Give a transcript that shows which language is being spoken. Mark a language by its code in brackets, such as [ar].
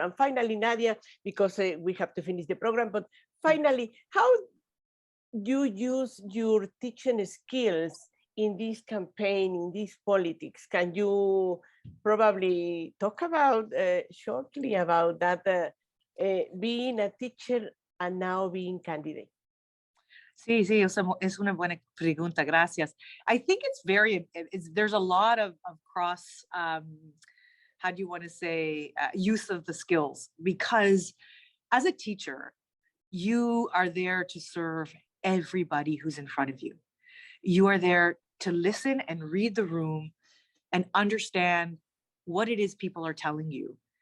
[en] And finally, Nadia, because we have to finish the program, but finally, how you use your teaching skills in this campaign, in this politics? Can you probably talk about shortly about that, being a teacher and now being candidate? [es] Sí, es una buena pregunta, gracias. [en] I think it's there's a lot of cross, how do you want to say, use of the skills, because as a teacher, you are there to serve everybody who's in front of you. You are there to listen and read the room and understand what it is people are telling you.